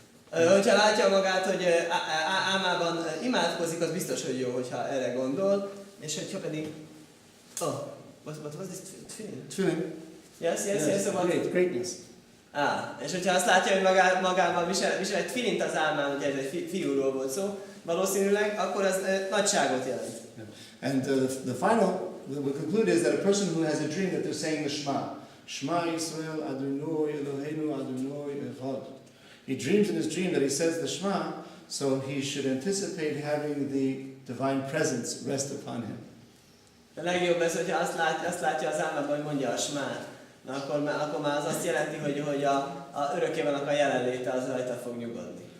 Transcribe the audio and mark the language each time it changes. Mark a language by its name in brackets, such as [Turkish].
[Hungarian] Hogyha látja magát, hogy álmában imádkozik, az biztos, hogy jó, hogyha erre gondol, és hogyha pedig... [English] What was this? Tefillin. Yes. Greatness. [Hungarian] És hogyha azt látja, hogy magában visel egy tefillint az álmán, hogy ez egy fiúról volt szó, valószínűleg, akkor az nagyságot jelent. [English] And the final, we conclude is that a person who has a dream that they're saying the Shema. [Hebrew] Shema Yisrael Adonai Eloheinu Adonai Echad. [English] He dreams in his dream that he says the Shema, so he should anticipate having the divine presence rest upon him. [Hungarian] A legjobb ez, hogyha azt látja az álmában, hogy mondja a Shmát. Akkor már az azt jelenti, hogy a örökkévalónak a jelenléte az rajta fog nyugodni.